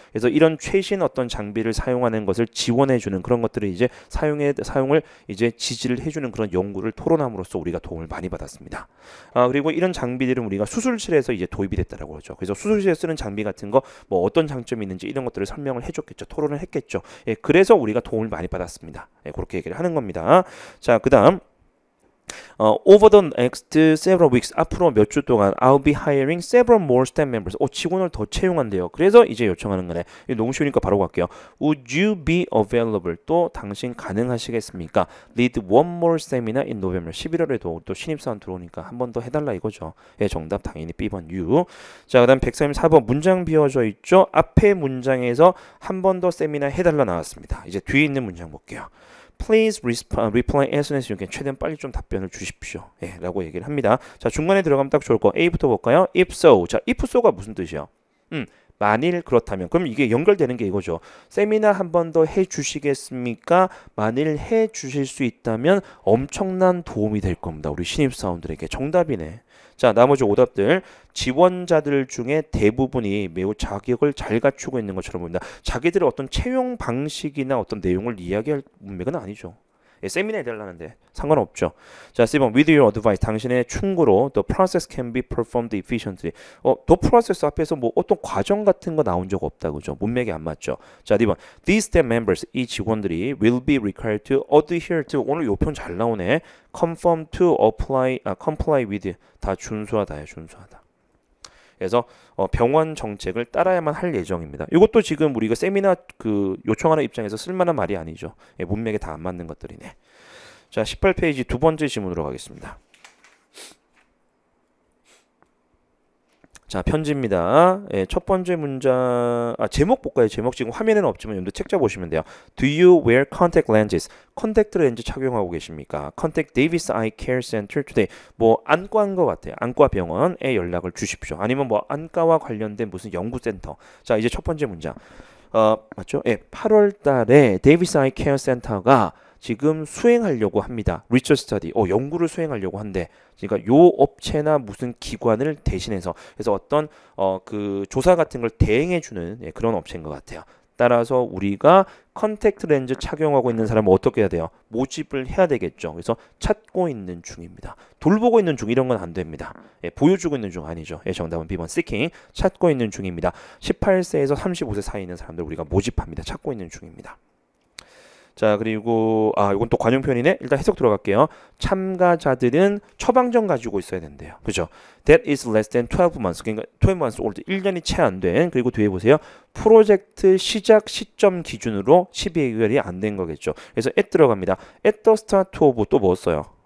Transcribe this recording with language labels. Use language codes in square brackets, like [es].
[ko] 그래서 이런 최신 어떤 장비를 사용하는 것을 지원해주는 그런 것들을 이제 사용을 이제 지지를 해주는 그런 연구를 토론함으로써 우리가 도움을 많이 받았습니다. 그리고 이런 장비들은 우리가 수술실에서 이제 도입이 됐다라고 그러죠. 그래서 수술실에 쓰는 장비 같은 거 뭐 어떤 장점이 있는지 이런 것들을 설명을 해줬겠죠. 토론을 했겠죠. 예, 그래서 우리가 도움을 많이 받았습니다. 예, 그렇게 얘기를 하는 겁니다. 자, 그다음 [en] over the next several weeks, [ko] 앞으로 몇 주 동안 [en] I'll be hiring several more staff members. [ko] 직원을 더 채용한대요. 그래서 이제 요청하는 거네. 이거 너무 쉬우니까 바로 갈게요. [en] Would you be available? [ko] 또 당신 가능하시겠습니까? [en] Lead one more seminar in November. [ko] 11월에도 또 신입사원 들어오니까 한 번 더 해달라 이거죠. 예, 정답 당연히 B번 U. 자, 그다음 134번 문장 비워져 있죠. 앞에 문장에서 한 번 더 세미나 해달라 나왔습니다. 이제 뒤에 있는 문장 볼게요. [en] Please reply as soon as you can. [ko] 최대한 빨리 좀 답변을 주십시오. 예, 라고 얘기를 합니다. 자, 중간에 들어가면 딱 좋을 거. A부터 볼까요? [en] If so. [ko] 자, if so가 무슨 뜻이요? 만일 그렇다면. 그럼 이게 연결되는 게 이거죠. 세미나 한 번 더 해주시겠습니까? 만일 해주실 수 있다면 엄청난 도움이 될 겁니다. 우리 신입사원들에게. 정답이네. 자, 나머지 오답들. 지원자들 중에 대부분이 매우 자격을 잘 갖추고 있는 것처럼 보입니다. 자기들의 어떤 채용 방식이나 어떤 내용을 이야기할 문맥은 아니죠. 예, 세미나 해달라는데 상관없죠. 자, C번 [en] with your advice. [ko] 당신의 충고로 [en] the process can be performed efficiently. [ko] the process 앞에서 뭐 어떤 과정 같은 거 나온 적 없다, 그죠? 문맥이 안 맞죠. 자, D번 [en] these staff members. [ko] 이 직원들이 [en] will be required to adhere to. [ko] 오늘 요편 잘 나오네. conform to comply with. 다 준수하다예요, 준수하다. 그래서 병원 정책을 따라야만 할 예정입니다. 이것도 지금 우리가 세미나 그 요청하는 입장에서 쓸만한 말이 아니죠. 예, 문맥에 다 안 맞는 것들이네. 자, 18페이지 두 번째 지문으로 가겠습니다. 자, 편지입니다. 예, 첫 번째 문장, 제목 볼까요? 제목 지금 화면에는 없지만 여러분들 책자 보시면 돼요. [en] Do you wear contact lenses? [ko] 컨택트 렌즈 착용하고 계십니까? [en] Contact Davis Eye Care Center today. [ko] 뭐 안과인 것 같아요. 안과 병원에 연락을 주십시오. 아니면 뭐 안과와 관련된 무슨 연구센터. 자, 이제 첫 번째 문장. 맞죠? 예, 8월 달에 데이비스 아이 케어 센터가 지금 수행하려고 합니다. 리서치 스터디, 연구를 수행하려고 한대. 그러니까 요 업체나 무슨 기관을 대신해서, 그래서 어떤 그 조사 같은 걸 대행해주는, 예, 그런 업체인 것 같아요. 따라서 우리가 컨택트 렌즈 착용하고 있는 사람은 어떻게 해야 돼요? 모집을 해야 되겠죠. 그래서 찾고 있는 중입니다. 돌보고 있는 중 이런 건 안 됩니다. 예, 보여주고 있는 중 아니죠. 예, 정답은 B번 seeking. 찾고 있는 중입니다. 18세에서 35세 사이에 있는 사람들 우리가 모집합니다. 찾고 있는 중입니다. 자, 그리고 이건 또 관용 표현이네. 일단 해석 들어갈게요. 참가자들은 처방전 가지고 있어야 된대요. 그죠? [en] That is less than 12 months. [ko] 그러니까 [en] 12 months old. [ko] 1년이 채 안 된. 그리고 뒤에 보세요. 프로젝트 시작 시점 기준으로 12개월이 안 된 거겠죠. 그래서 at 들어갑니다. [en] At the start of [ko] 또 뭐 써요?